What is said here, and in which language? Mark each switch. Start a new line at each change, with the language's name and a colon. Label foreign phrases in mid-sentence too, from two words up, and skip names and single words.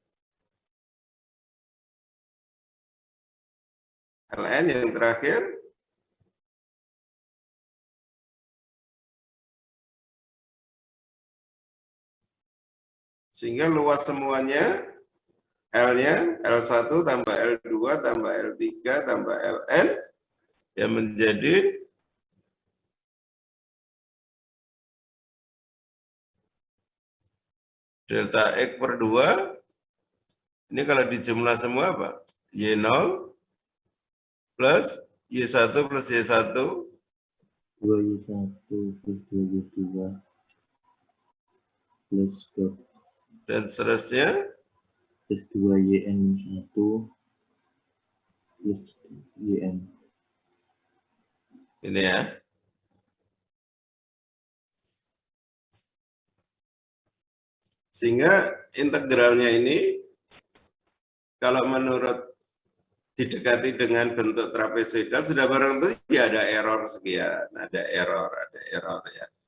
Indonesian: Ln yang terakhir, sehingga luas semuanya, L-nya, L1 tambah L2 tambah L3 tambah Ln, ya menjadi delta X per 2. Ini kalau dijumlah semua apa? Y0 plus Y1 plus Y1. 2Y1 plus 2Y2 plus Dan seterusnya. Plus 2YN-1 plus YN. Ini ya. Sehingga integralnya ini, kalau menurut didekati dengan bentuk trapezoidal, sudah barang tentu ya ada error sekian, ada error ya.